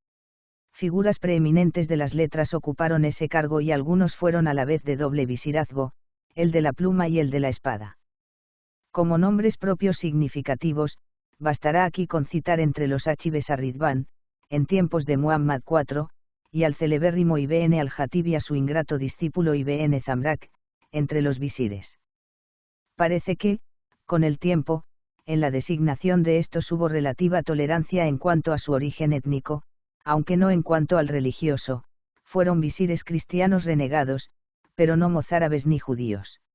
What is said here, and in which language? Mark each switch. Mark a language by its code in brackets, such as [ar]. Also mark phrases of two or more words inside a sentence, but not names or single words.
[es] Figuras preeminentes de las letras ocuparon ese cargo y algunos fueron a la vez de doble visirazgo, el de la pluma y el de la espada. Como nombres propios significativos, bastará aquí con citar entre los achibes a Ridván, en tiempos de Muhammad IV, y al celebérrimo Ibn al-Jatib y a su ingrato discípulo Ibn Zamrak, entre los visires. Parece que, con el tiempo, en la designación de estos hubo relativa tolerancia en cuanto a su origen étnico, aunque no en cuanto al religioso. Fueron visires cristianos renegados, pero no mozárabes ni judíos.